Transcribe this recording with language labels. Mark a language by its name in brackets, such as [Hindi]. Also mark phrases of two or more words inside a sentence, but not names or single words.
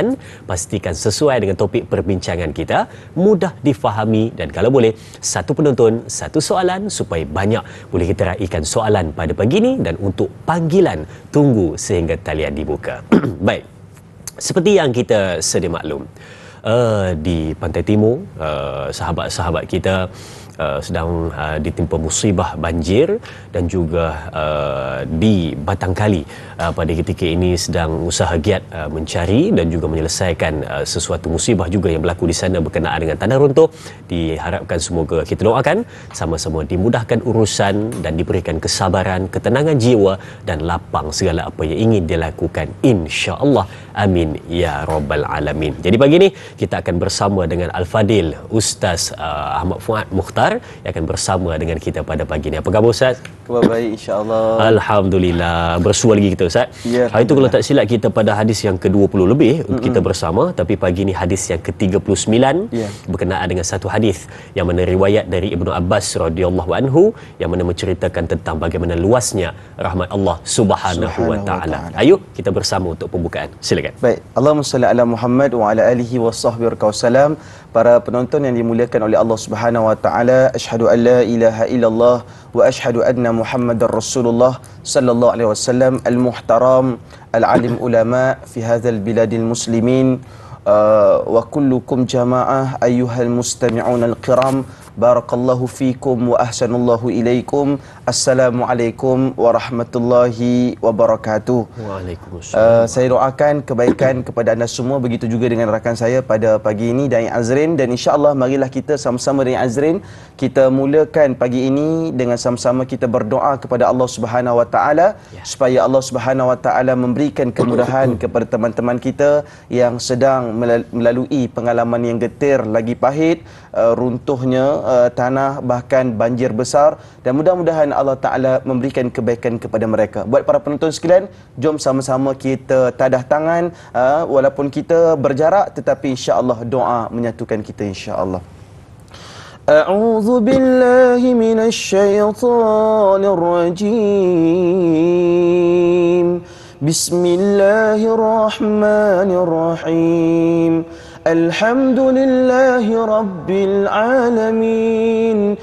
[Malay] Pastikan sesuai dengan topik perbincangan kita, mudah difahami, dan kalau boleh satu penonton satu soalan supaya banyak boleh kita raikan soalan pada pagi ini. Dan untuk panggilan, tunggu sehingga talian dibuka. Baik, seperti yang kita sedia maklum, di Pantai Timur, sahabat-sahabat kita sedang ditimpa musibah banjir, dan juga di Batang Kali pada ketika ini sedang usaha giat mencari dan juga menyelesaikan sesuatu musibah juga yang berlaku di sana berkenaan dengan tanah runtuh. Diharapkan semoga kita doakan sama-sama dimudahkan urusan dan diberikan kesabaran, ketenangan jiwa dan lapang segala apa yang ingin dilakukan, insya-Allah. [Arabic] آمين يا رب العالمين. [Malay] Jadi pagi ini kita akan bersama dengan Al-Fadil Ustaz Ahmad Fuad Mukhtar yang akan bersama dengan kita pada pagi ini. Apa khabar Ustaz? Khabar baik, insya-Allah. Alhamdulillah. Bersua lagi kita Ustaz. Ya, hari itu kalau tak silap kita pada hadis yang ke-20 lebih kita bersama, tapi pagi ini hadis yang ke-39 berkenaan dengan satu hadis yang mana riwayat dari Ibnu Abbas [Arabic] رضي الله عنه [Malay] yang mana menceritakan tentang bagaimana luasnya rahmat Allah [Arabic] سبحانه وتعالى. [Malay] Ayo kita bersama untuk pembukaan. Silakan. Baik, [Arabic] اللهم صل على محمد وعلى آله وصحبه وسلم. [Malay] Para penonton yang dimuliakan oleh Allah [Arabic] سبحانه وتعالى، أشهد أن لا إله إلا الله وأشهد أن محمدا رسول الله صلى الله عليه وسلم، المحترم العالم العلماء في هذا البلاد المسلمين، وكلكم جماعة أيها المستمعون الكرام. بارك الله فيكم وأحسن الله إليكم. السلام عليكم ورحمة الله وبركاته. وعليكم السلام. [Malay] Saya doakan kebaikan kepada anda semua, begitu juga dengan rakan saya pada pagi ini, Dai Azrin. Dan insya-Allah marilah kita sama-sama Dai Azrin, kita mulakan pagi ini dengan sama-sama kita berdoa kepada Allah [Arabic] سبحانه وتعالى [Malay] supaya Allah [Arabic] سبحانه وتعالى [Malay] memberikan kemudahan kepada teman-teman kita yang sedang melalui pengalaman yang getir lagi pahit, runtuhnya tanah, bahkan banjir besar, dan mudah-mudahan Allah Ta'ala memberikan kebaikan kepada mereka. Buat para penonton sekalian, jom sama-sama kita tadah tangan, walaupun kita berjarak, tetapi insya-Allah doa menyatukan kita insya-Allah. [Arabic] أعوذ بالله من الشيطان الرجيم. بسم الله الرحمن الرحيم. الحمد لله رب العالمين.